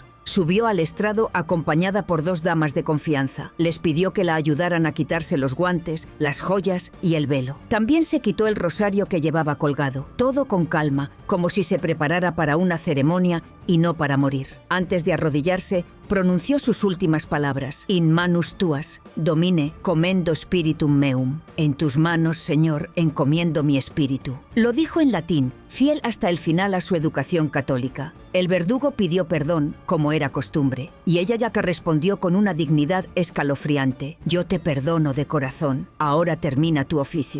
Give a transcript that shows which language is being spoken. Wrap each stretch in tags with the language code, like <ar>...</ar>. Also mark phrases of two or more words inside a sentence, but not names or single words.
<es>Subió al estrado acompañada por 2 damas de confianza. Les pidió que la ayudaran a quitarse los guantes, las joyas y el velo. También se quitó el rosario que llevaba colgado, todo con calma, como si se preparara para una ceremonia y no para morir. Antes de arrodillarse, pronunció sus últimas palabras:</es> <la>In manus tuas, domine, commendo spiritum meum.</la> <es>En tus manos, Señor, encomiendo mi espíritu. Lo dijo en latín, fiel hasta el final a su educación católica. El verdugo pidió perdón, como era costumbre, y ella ya que respondió con una dignidad escalofriante: Yo te perdono de corazón, ahora termina tu oficio.</es>